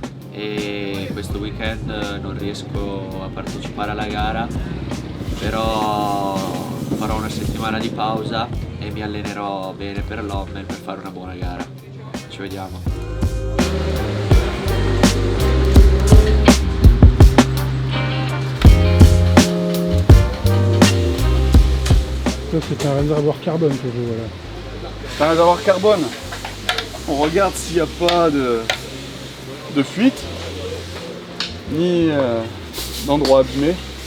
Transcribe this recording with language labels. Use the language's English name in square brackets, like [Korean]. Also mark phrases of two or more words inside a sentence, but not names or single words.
[Italian] e questo weekend non riesco a partecipare alla gara, però farò una settimana di pausa e mi allenerò bene per l'Ommel per fare una buona gara. Ci vediamo. [French] C'est un réservoir carbone que je vois là. C'est un réservoir carbone. On regarde s'il n'y a pas de fuite, ni d'endroit abîmé.